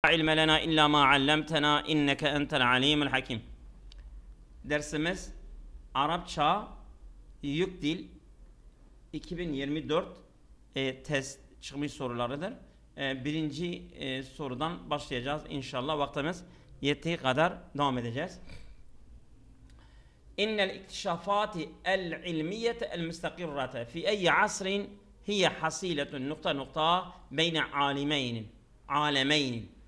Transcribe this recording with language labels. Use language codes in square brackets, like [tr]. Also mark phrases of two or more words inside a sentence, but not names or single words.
[ar] علم لنا إلا ما علمتنا إنك أنت العليم الحكيم. [tr] Dersimiz Arapça Yük Dil 2024 test çıkmış sorularıdır. Birinci sorudan başlayacağız inşallah. Vaktimiz yettiği kadar devam edeceğiz. [ar] إن الاكتشافات العلمية المستقرة في أي عصر هي حصيلة [tr] nokta nokta [ar] بين عالمين.